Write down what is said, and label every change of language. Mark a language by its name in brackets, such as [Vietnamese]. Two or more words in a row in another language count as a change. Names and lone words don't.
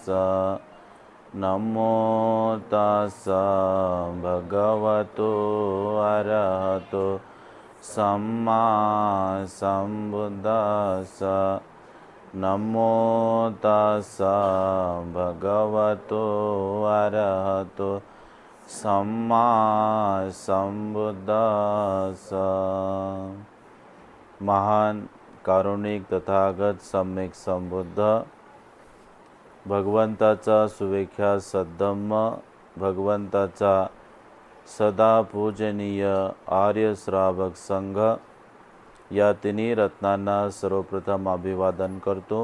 [Pali] नमो तस्स भगवतो अरहतो सम्मा सम्बुद्दस्स। नमो तस्स भगवतो अरहतो सम्मा सम्बुद्दस्स। [Marathi] महान कारुणिक तथागत सम्यक संबुद्ध भगवंताचा सुविख्यात सद्धम्म, भगवंताचा सदा पूजनीय आर्य श्रावक संघ या तिन्ही रत्नांना सर्वप्रथम अभिवादन करतो।